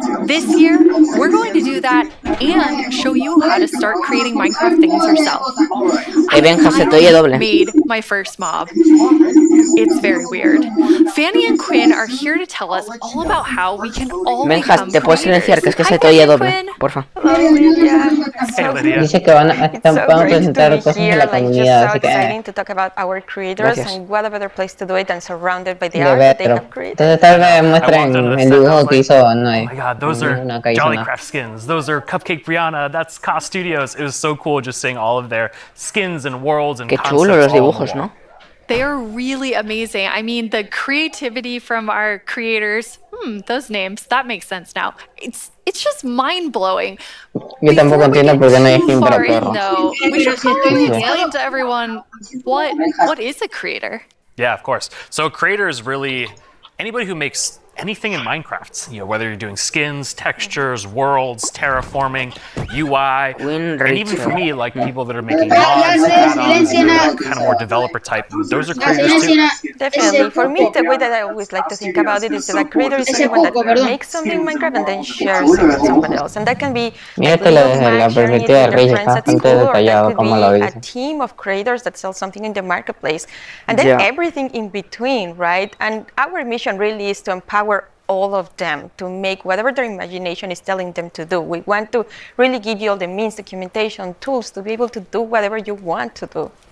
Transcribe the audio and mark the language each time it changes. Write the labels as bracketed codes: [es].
[en] This year, we're going to do that and show you how to start creating Minecraft things yourself. I made my first mob. It's very weird. Fanny and Quinn are here to tell us all about how we can all become [es] ¿te puedo silenciar? Que es que se te oye doble, porfa. Dice que van a presentar cosas de la comunidad, así que... [en] to talk about our creators and what a better place to do it than surrounded by the [es] De [en] art that they have created. [es] Entonces tal vez muestren el dibujo que hizo no [en] Oh my god, those are Jollycraft skins. Those are Cupcake Brianna. That's Cost Studios. It was so cool just seeing all of their skins and worlds and concepts. [es] Qué chulo los dibujos, ¿no? [en] They are really amazing. I mean, the creativity from our creators, those names, that makes sense now. It's just mind-blowing. [es] Yo tampoco entiendo por qué no hay skin para perro. [en] No, we should probably explain to everyone what is a creator. Yeah, of course. So a creator is really anybody who makes anything in Minecraft. You know, whether you're doing skins, textures, worlds, terraforming, UI, and even for me, like people that are making mods, add-ons, kind of more developer type, those are creators too. Definitely. For me, the way that I always like to think about it is that a creator is someone that makes something in Minecraft and then shares it with someone else. And that can be [es] Desde la perspectiva de Reyes, está bastante detallado como lo [en] a [es] dice. [en] team of creators that sell something in the marketplace. And then everything in between, right? And our mission really is to empower all of them to make whatever their imagination is telling them to do. We want to really give you all the means, documentation, tools to be able to do whatever you want to do.